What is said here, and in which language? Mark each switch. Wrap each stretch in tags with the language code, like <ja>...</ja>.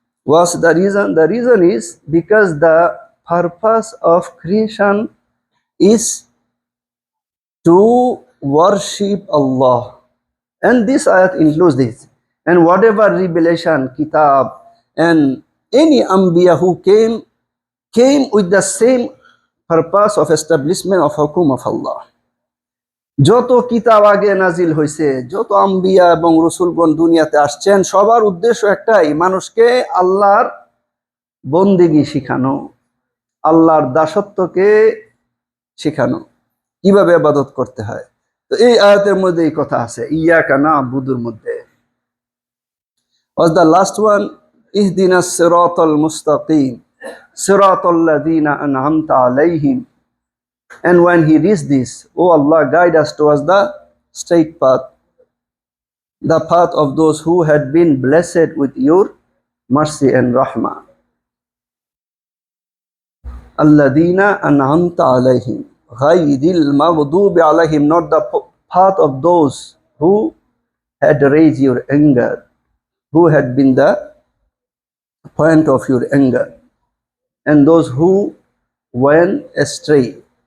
<en>What's the reason? The reason is because the purpose of creation is to worship Allah, and this ayat includes this. And whatever revelation, kitab, and any anbiya who came with the same purpose of establishment of hukum of Allah.</en> <bn>যত কিতাব আগে নাজিল হয়েছে, যত আম্বিয়া এবং রসুলগণ দুনিয়াতে আসছেন, সবার উদ্দেশ্য একটাই, মানুষকে আল্লাহর বন্দেগী শিখানো, আল্লাহর দাসত্বকে শিখানো, কিভাবে ইবাদত করতে হয়। তো এই আয়াতের মধ্যে এই কথা আছে, ইয়্যাকা না'বুদুর মধ্যে।</bn> <en>Was the last one,</en> <ar>ইহদিনাস সিরাতাল মুস্তাকিম সিরাতাল লাযীনা আন'আমতা আলাইহিম.</ar> <en>And when he reads this, oh Allah, guide us towards the straight path, the path of those who had been blessed with your mercy and rahmah.</en> <ar>Alladhina an'amta alayhim ghayril maghdubi alayhim,</ar> <en>not the path of those who had raised your anger, who had been the point of your anger, and those who went astray.</en>